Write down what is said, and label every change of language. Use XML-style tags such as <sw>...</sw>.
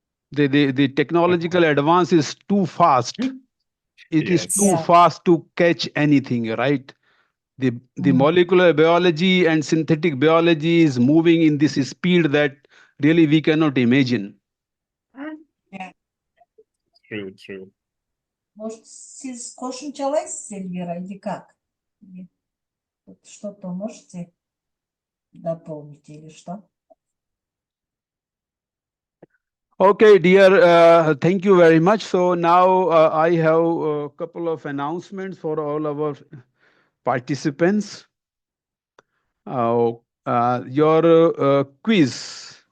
<en>The technological advance is too fast. It is too fast to catch anything, right? The molecular biology and synthetic biology is moving in this speed that really we cannot imagine. True.</en> <ru>Может,</ru> <uz>siz qo'shimchalaysыз,</uz> <ru>Эльвира, или как? Или вот что-то можете дополнить или что?</ru> <en>Okay, dear, thank you very much. So now I have a couple of announcements for all our participants. Your quiz.</en>